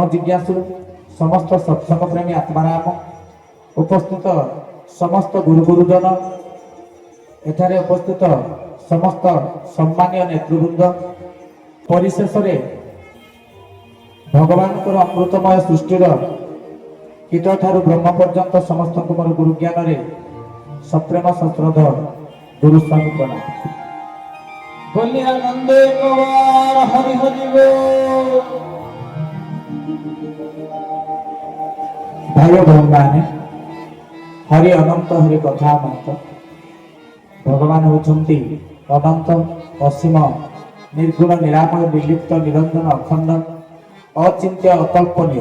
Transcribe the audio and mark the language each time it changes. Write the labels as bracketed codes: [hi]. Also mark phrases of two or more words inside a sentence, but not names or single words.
[or] ଜିଜ୍ଞାସୁ, ସମସ୍ତ ସତ୍ସଙ୍ଗ ପ୍ରେମୀ ଆତ୍ମାରାମ, ଉପସ୍ଥିତ ସମସ୍ତ ଗୁରୁ ଗୁରୁଜନ, ଏଠାରେ ଉପସ୍ଥିତ ସମସ୍ତ ସମ୍ମାନୀୟ ନେତୃବୃନ୍ଦ, ପରିଶେଷରେ ଭଗବାନଙ୍କର ଅମୃତମୟ ସୃଷ୍ଟିର କୀଟଠାରୁ ବ୍ରହ୍ମ ପର୍ଯ୍ୟନ୍ତ ସମସ୍ତଙ୍କୁ ମୋର ଗୁରୁ ଜ୍ଞାନରେ ସପ୍ରେମ ସଶ୍ରଦ୍ଧ ଗୁରୁ ସ୍ୱାମୀ ପ୍ରଣାମ। [hi] बोलिए नंदे कुमार हरि हरि बोल। [or] ଭାଇ ଓ ଭଉଣୀମାନେ, ହରି ଅନନ୍ତ ହରି କଥା ଅନନ୍ତ। ଭଗବାନ ହେଉଛନ୍ତି ଅନନ୍ତ, ଅସୀମ, ନିର୍ଗୁଣ, ନିରାମୟ, ନିର୍ଲିପ୍ତ, ନିରଞ୍ଜନ, ଅଖଣ୍ଡ, ଅଚିନ୍ତ୍ୟ, ଅକଳ୍ପନୀୟ।